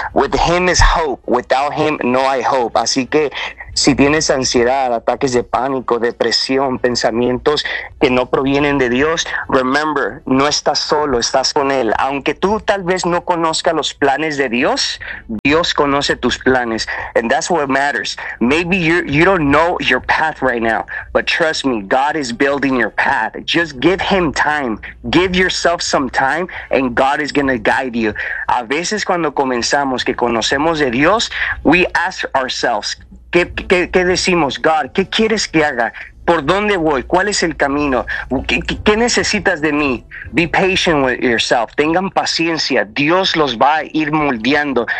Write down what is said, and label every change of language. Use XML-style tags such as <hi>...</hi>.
<en>With him is hope, without him</en> <es>no hay</es> <en>hope.</en> <es>Así que si tienes ansiedad, ataques de pánico, depresión, pensamientos que no provienen de Dios,</es> <en>remember,</en> <es>no estás solo, estás con Él. Aunque tú tal vez no conozcas los planes de Dios, Dios conoce tus planes.</es> <en>And that's what matters. Maybe you don't know your path right now, but trust me, God is building your path. Just give Him time. Give yourself some time and God is going to guide you.</en> <es>A veces cuando comenzamos que conocemos de Dios,</es> <en>we ask ourselves,</en> <es>¿Qué decimos? God, ¿qué quieres que haga? ¿Por dónde voy? ¿Cuál es el camino? ¿Qué necesitas de mí?</es> <en>Be patient with yourself.</en> <es>Tengan paciencia. Dios los va a ir moldeando.</es>